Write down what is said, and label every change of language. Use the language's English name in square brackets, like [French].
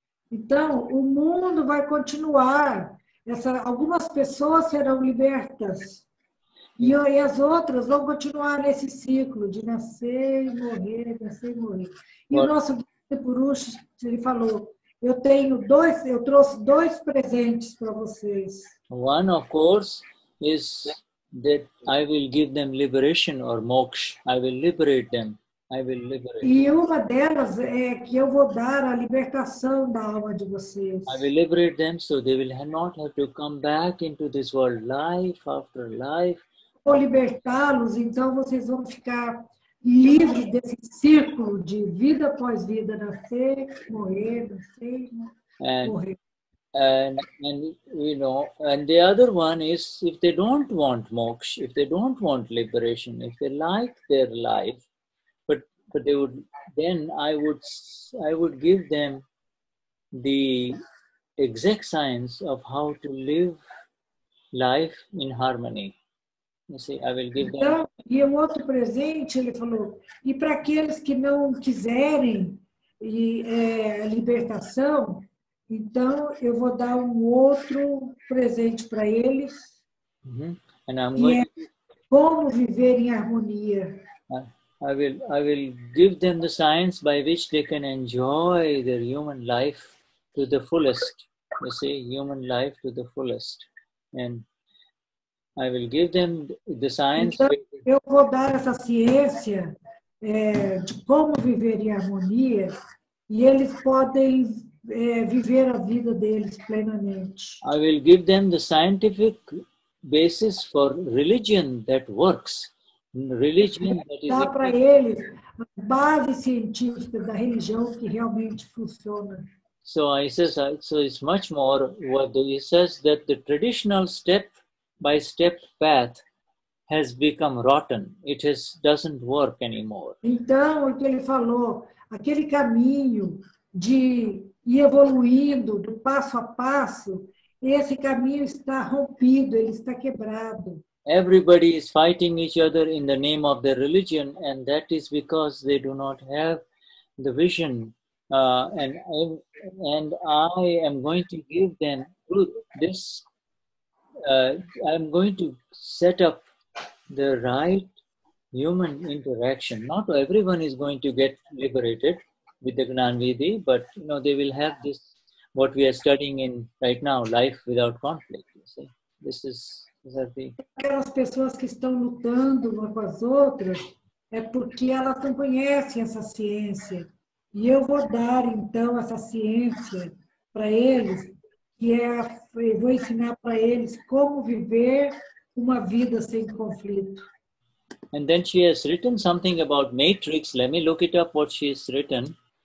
[Portuguese] Então, o mundo vai continuar. Algumas pessoas serão libertas. E as outras vão continuar nesse ciclo de nascer e morrer, nascer e morrer. E o nosso Gnani Purush, ele falou, eu trouxe dois presentes para vocês. [English] One, of course, is that I will give them liberation or moksha. I will liberate them. I will liberate. [Portuguese] E uma delas é que eu vou dar a libertação da alma de vocês. [English] I will liberate them so they will not have to come back into this world life after life. [Portuguese] Vou libertá-los, então vocês vão ficar livres desse círculo de vida após vida, nascer, morrer, nascer, morrer. [English] And you know, and the other one is if they don't want moksha, if they don't want liberation, if they like their life, but they would, then I would give them the exact science of how to live life in harmony. You see, I will give them. [Portuguese] Então, e um outro presente, ele falou, e para aqueles que não quiserem a libertação, então eu vou dar um outro presente para eles, [English] And I'm [Portuguese] que [English] going [Portuguese] é como viver em harmonia. [English] I will give them the science by which they can enjoy their human life to the fullest. You see, human life to the fullest. And I will give them the science. [Portuguese] Então, eu vou dar essa ciência de como viver em harmonia e eles podem viver a vida deles plenamente. [English] I will give them the scientific basis for religion that works. Religion that is. [Portuguese] Dá para eles a base científica da religião que realmente funciona. [English] So I says, so it's much more what he says that the traditional step-by-step path has become rotten. It doesn't work anymore. [Portuguese] Então, o que ele falou, aquele caminho de ir evoluindo do passo a passo, esse caminho está rompido, ele está quebrado. [English] Everybody is fighting each other in the name of their religion, and that is because they do not have the vision. And I am going to give them this. I'm going to set up the right human interaction. Not everyone is going to get liberated with the Gnan Vidhi, but you know they will have this. What we are studying in right now, life without conflict. You see, this is. [Portuguese] Aquelas pessoas que estão lutando umas com as outras é porque elas não conhecem essa ciência. E eu vou dar, então, essa ciência para eles, eu vou ensinar para eles como viver uma vida sem conflito. [English] And then she has written something about matrix. Let me look it up what she has written.